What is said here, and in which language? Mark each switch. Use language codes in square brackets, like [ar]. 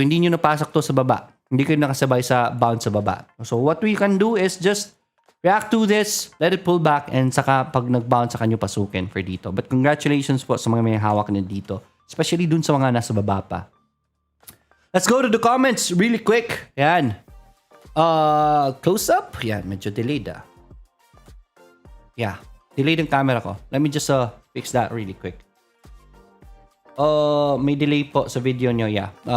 [tl] Kung hindi nyo napasok to sa baba, hindi kayo nakasabay sa bounce sa baba. [en] So what we can do is just react to this, let it pull back, and [tl] saka pag nag-bounce, saka nyo pasukin [en] for [tl] dito. [en] But congratulations [tl] po sa mga may hawak na dito. Especially dun sa mga nasa baba pa. [en] Let's go to the comments really quick. [tl] Yan. [en] Close up. [tl] Yan, medyo delayed [en] Yeah, [tl] delayed yung camera ko. [en] Let me just fix that really quick. [tl] May delay po sa video nyo. [en] Yeah.